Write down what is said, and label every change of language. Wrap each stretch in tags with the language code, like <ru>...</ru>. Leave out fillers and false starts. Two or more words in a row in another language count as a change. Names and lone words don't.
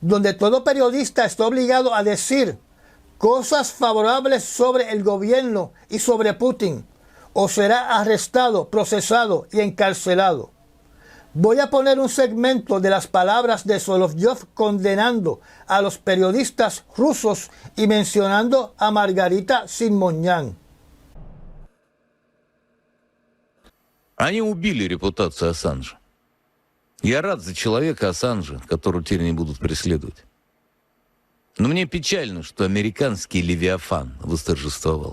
<es>donde todo periodista está obligado a decir cosas favorables sobre el gobierno y sobre Putin, o será arrestado, procesado y encarcelado. Voy a poner un segmento de las palabras de Solovjov condenando a los periodistas rusos y mencionando a Margarita Simonyan.</es> <ru>Они убили репутацию Ассанжа. Я рад за человека Ассанжа, которого теперь не будут преследовать. Но мне печально, что американский Левиафан восторжествовал.</ru>